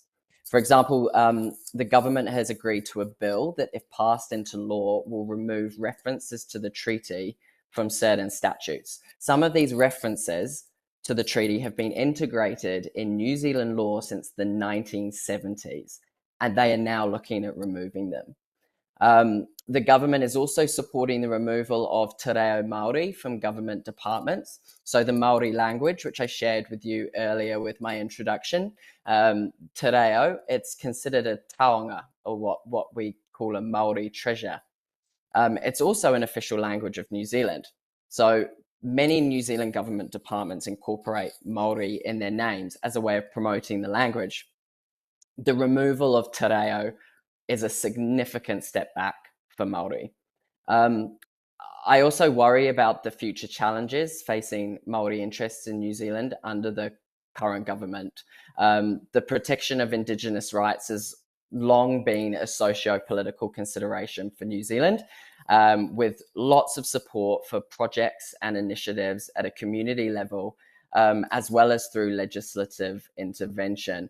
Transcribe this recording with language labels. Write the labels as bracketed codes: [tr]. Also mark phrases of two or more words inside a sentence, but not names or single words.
[en] For example, the government has agreed to a bill that, if passed into law, will remove references to the treaty from certain statutes. Some of these references to the treaty have been integrated in New Zealand law since the 1970s, and they are now looking at removing them. The government is also supporting the removal of [mi] te reo Māori [en] from government departments. So the Māori language, which I shared with you earlier with my introduction, [mi] te reo, [en] it's considered a taonga, or what we call a Māori treasure. It's also an official language of New Zealand. So many New Zealand government departments incorporate Māori in their names as a way of promoting the language. The removal of [mi] te reo [en] is a significant step back for Māori. I also worry about the future challenges facing Māori interests in New Zealand under the current government. The protection of Indigenous rights has long been a socio-political consideration for New Zealand, with lots of support for projects and initiatives at a community level, as well as through legislative intervention.